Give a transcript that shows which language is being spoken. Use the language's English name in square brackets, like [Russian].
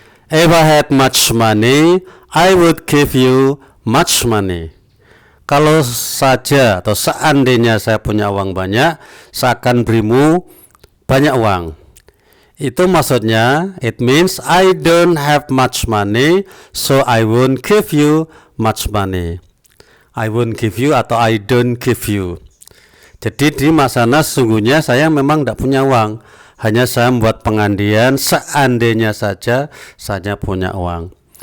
[English] If I had much money, I would give you much money. [Indonesian] Kalau saja atau seandainya saya punya uang banyak, saya akan berimu banyak uang. Itu maksudnya, [English] it means I don't have much money, so I won't give you much money. I won't give you atau I don't give you. [Indonesian] Jadi di masana sesungguhnya saya memang tidak punya uang. Hanya saya membuat pengandian seandainya saja saya punya uang.